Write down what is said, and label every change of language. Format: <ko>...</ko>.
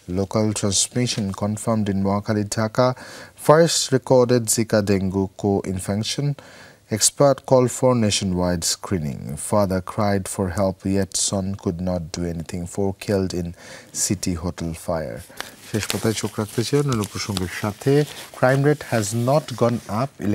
<en>Local transmission confirmed in Mohakhali, Dhaka. First recorded Zika dengue co-infection. Expert call for nationwide screening. Father cried for help, yet son could not do anything. 4 killed in city hotel fire.</en> <bn>শেষ পাতায় চোখ রাখতে চাই অন্য প্রসঙ্গের সাথে।</bn> <en>Crime rate has not gone up.</en>